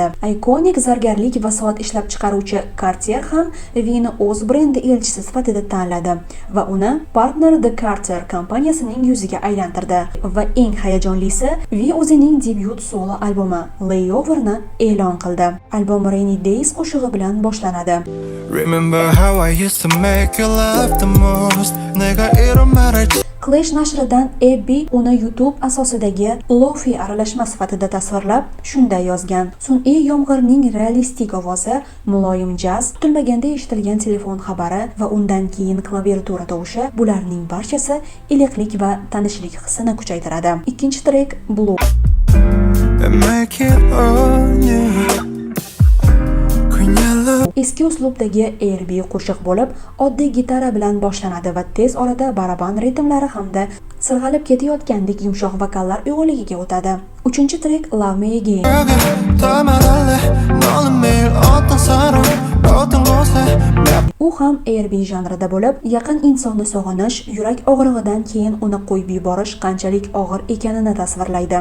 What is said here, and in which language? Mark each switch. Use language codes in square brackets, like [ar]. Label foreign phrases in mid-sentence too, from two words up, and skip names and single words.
[uz] Ikonik zargarlik va soat ishlab chiqaruvchi Cartier ham Vini o'z brendi elchisi sifatida tanladi va uni partner The Carter kompaniyasining yuziga aylantirdi. Va eng hayajonlisi, Vi o'zining debyut solo albumi Layover'ni e'lon qildi. Albom Rainy Days qo'shig'i bilan boshlanadi. [en] Remember how I used to make you laugh the most. [ko] 내가 이런 말을 [uz] Clash nashridan Abby uni YouTube asosidagi lofi aralashma sifatida tasvirlab, shunday yozgan: sun'iy yomg'irning realistik ovozi, muloyim jaz, kutilmaganda eshitilgan telefon xabari va undan keyin klaviatura tovushi, bularning barchasi iliqlik va tanishlik hissini kuchaytiradi. Ikkinchi trek Blue. [en] make it on you. [uz] Eski uslubdagi R&B qo'shiq bo'lib, oddiy gitara bilan boshlanadi va tez orada baraban ritmlari hamda sirg'alib ketayotgandek yumshoq vokallar uyg'unligiga o'tadi. Uchinchi trek Love Me Again. U ham R&B janrida bo'lib, yaqin insonni sog'inish, yurak og'rig'idan keyin uni qo'yib yuborish qanchalik og'ir ekanini tasvirlaydi.